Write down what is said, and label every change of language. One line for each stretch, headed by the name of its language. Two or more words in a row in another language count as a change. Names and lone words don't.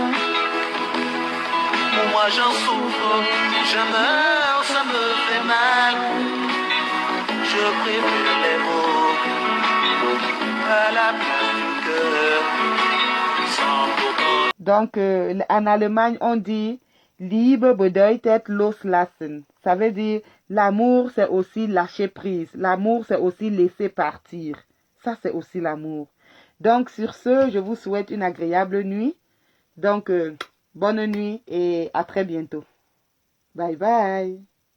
French: Moi j'en souffre, je meurs, ça me fait mal. Je préfère les mots à la place du cœur. Sans pourtant. Donc, en Allemagne, on dit
German: Liebe bedeutet loslassen.
French: Ça veut dire l'amour, c'est aussi lâcher prise. L'amour, c'est aussi laisser partir. Ça, c'est aussi l'amour. Donc, sur ce, je vous souhaite une agréable nuit. Donc, bonne nuit et à très bientôt.
English: Bye bye.